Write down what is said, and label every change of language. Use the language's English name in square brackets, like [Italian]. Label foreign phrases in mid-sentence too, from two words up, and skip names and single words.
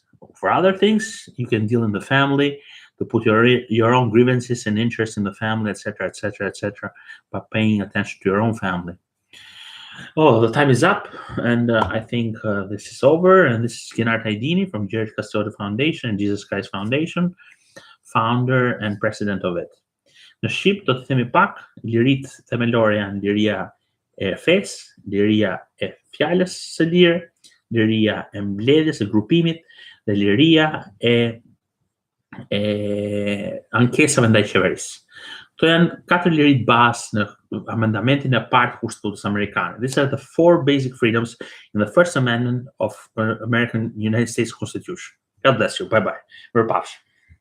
[English] For other things, you can deal in the family, to put your own grievances and interests in the family, etc., etc., etc., by paying attention to your own family. Oh, the time is up, and I think this is over. And this is Gennard Hajdini from George Custodio Foundation and Jesus Christ Foundation, founder and president of it. [Albanian] Në Shqip do të themi pak, liritë themelore janë liria e fesë, liria e fjalës së lirë, liria e mbledhjes së grupimit dhe liria e ankesave ndaj qeverisë. Këto janë 4 lirit bazë në amendamentin e parë të Konstitutës Amerikane. [English] These are the 4 basic freedoms in the First Amendment of United States Constitution. God bless you. Bye-bye. We're